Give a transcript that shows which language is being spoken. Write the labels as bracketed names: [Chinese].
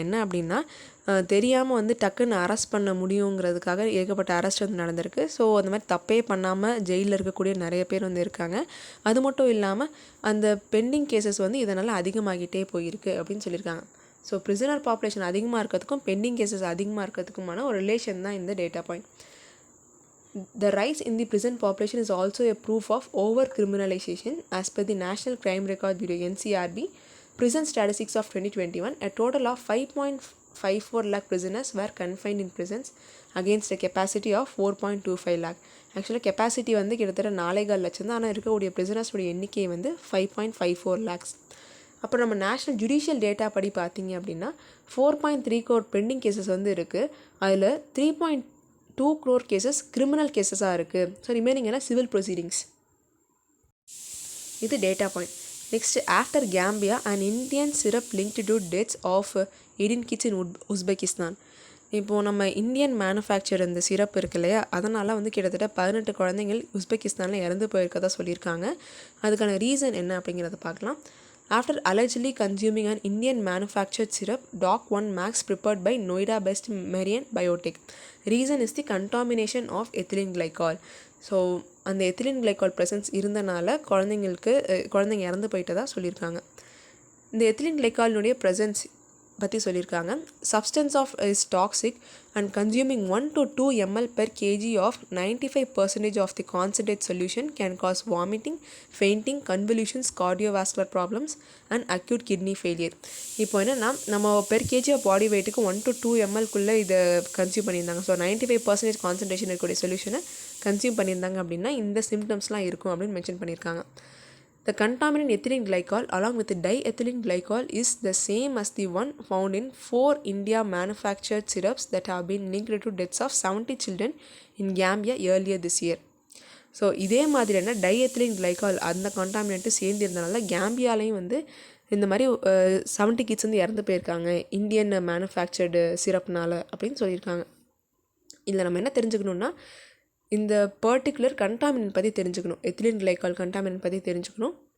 [Tamil] என்ன அப்படின்னா தெரியாமல் வந்து டக்குன்னு அரெஸ்ட் பண்ண முடியுங்கிறதுக்காக ஏகப்பட்ட அரெஸ்ட் வந்து நடந்திருக்கு. ஸோ அந்த மாதிரி தப்பே பண்ணாமல் ஜெயிலில் இருக்கக்கூடிய நிறைய பேர் வந்து இருக்காங்க. அது மட்டும் இல்லாமல் அந்த பெண்டிங் கேசஸ் வந்து இதனால் அதிகமாகிட்டே போயிருக்கு அப்படின்னு சொல்லியிருக்காங்க. ஸோ ப்ரிசனர் பாப்புலேஷன் அதிகமாக இருக்கிறதுக்கும் பெண்டிங் கேசஸ் அதிகமாக இருக்கிறதுக்குமான ஒரு ரிலேஷன் தான் இந்த data point. [English] The rise in the prison population is also a proof of over-criminalization. As per the National Crime Record Bureau (NCRB) prison statistics of 2021, a total of 5.54 lakh prisoners were confined in prisons against a capacity of 4.25 lakh. [Tamil] ஆக்சுவலாக capacity வந்து கிட்டத்தட்ட 4.4 லட்சம் தான். ஆனால் இருக்கக்கூடிய பிரிசனர்ஸோடைய எண்ணிக்கை வந்து 5.54 lakhs. அப்புறம் நம்ம நேஷ்னல் ஜுடிஷியல் டேட்டா படி பார்த்தீங்க அப்படின்னா 4.3 crore பெண்டிங் கேசஸ் வந்து இருக்குது. அதில் 3.2 crore கேசஸ் கிரிமினல் கேசஸாக இருக்குது. ஸோ ரிமைனிங் என்ன சிவில் ப்ரொசீடிங்ஸ். இது data point. [English] Next, after Gambia, an Indian syrup linked to deaths of 18 kids in Uzbekistan. [Tamil] இப்போது நம்ம இந்தியன் மேனுஃபேக்சர் இந்த சிரப் இருக்கு இல்லையா, அதனால் வந்து கிட்டத்தட்ட 18 குழந்தைங்கள் உஸ்பெகிஸ்தானில் இறந்து போயிருக்கதா சொல்லியிருக்காங்க. அதுக்கான ரீசன் என்ன அப்படிங்கிறத பார்க்கலாம். [English] After allegedly consuming an Indian manufactured syrup, Doc 1 Max prepared by Noida-based Marian Biotech. Reason is the contamination of ethylene glycol. [Tamil] So அந்த எத்திலின் கிளைக்கால் ப்ரெசன்ஸ் இருந்தனால குழந்தைங்க இறந்து போயிட்டதா சொல்லியிருக்காங்க. இந்த எத்திலின் கிளைக்காலினுடைய ப்ரெசன்ஸ் பற்றி சொல்லியிருக்காங்க. [English] Substance of is toxic and consuming 1 to 2 ml per kg of 95% of the concentrate solution can cause vomiting, fainting, convulsions, cardiovascular problems and acute kidney failure. [Tamil] இப்போ என்னென்னா நம்ம per KG of body வெயிட்டுக்கு 1 to 2 mlக்குள்ளே இதை consume பண்ணியிருந்தாங்க. So 95% concentration இருக்கக்கூடிய சொல்யூஷனை consume பண்ணியிருந்தாங்க அப்படின்னா இந்த சிம்டம்ஸ்லாம் இருக்கும் அப்படின்னு மென்ஷன் பண்ணியிருக்காங்க. [English] The contaminant ethylene glycol along with the diethylene glycol is the same as the one found in 4 India manufactured syrups that have been linked to deaths of 70 children in Gambia earlier this year. [Tamil] So இதே மாதிரியான டைஎத்திலின் glycol அந்த கான்டாமினேண்ட்டு சேர்ந்திருந்தனால கேம்பியாலையும் வந்து இந்த மாதிரி 70 kids வந்து இறந்து போயிருக்காங்க Indian manufactured சிரப்னால் அப்படின்னு சொல்லியிருக்காங்க. இதில் நம்ம என்ன தெரிஞ்சுக்கணுன்னா, இந்த பர்டிகுலர் கண்டாமினன்ட் பற்றி தெரிஞ்சுக்கணும், எத்திலின் கிளைக்கால் கண்டாமினன்ட் பற்றி தெரிஞ்சுக்கணும்.